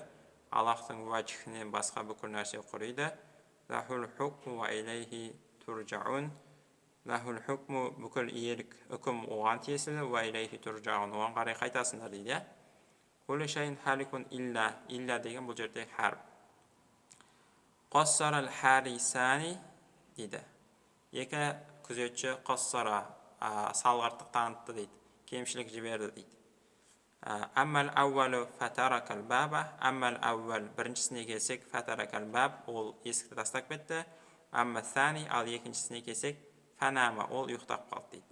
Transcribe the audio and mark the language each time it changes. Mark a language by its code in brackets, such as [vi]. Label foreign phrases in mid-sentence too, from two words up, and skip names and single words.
[kk] Аллахтың вajhінен басқа бүкіл нәрсе құрайды. [ar] لَهُ الْحُكْمُ وَإِلَيْهِ تُرْجَعُونَ. لَهُ الْحُكْمُ [kk] бүкіл иелік үкім оған тиесілі, [ar] وَإِلَيْهِ تُرْجَعُونَ [kk] оған қарай қайтасыңдар дейді. [ar] كُلُّ شَيْءٍ هَالِكٌ إِلَّا. [kk] Илля деген бұл жерде харф. [ar] قصّر الحارسان дейді. [kk] Екі күзетші qassara салғырттық танытты дейді. Кемшілік жіберді дейді. [ar] أما الأول فترك الباب. أما الأول [kk] біріншісіне келсек [ar] فترك الباب, [kk] ол есікті тастап кетті. [ar] أما الثاني, [kk] ал екіншісіне келсек фанама, ол ұйықтап қалды дейді.